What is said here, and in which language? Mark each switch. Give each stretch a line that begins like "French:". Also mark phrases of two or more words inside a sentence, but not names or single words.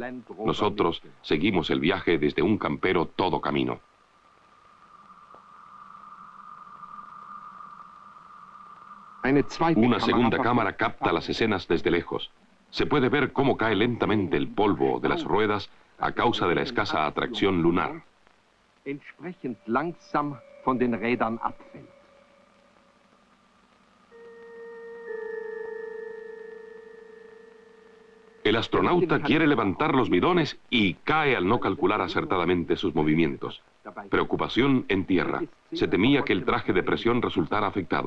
Spanish: Nosotros seguimos el viaje desde un campero todo camino. Una segunda cámara capta las escenas desde lejos. Se puede ver cómo cae lentamente el polvo de las ruedas a causa de la escasa atracción lunar.
German: Entsprechend langsam von den Rädern abfällt.
Spanish: El astronauta quiere levantar los bidones y cae al no calcular acertadamente sus movimientos. Preocupación en tierra. Se temía que el traje de presión resultara afectado.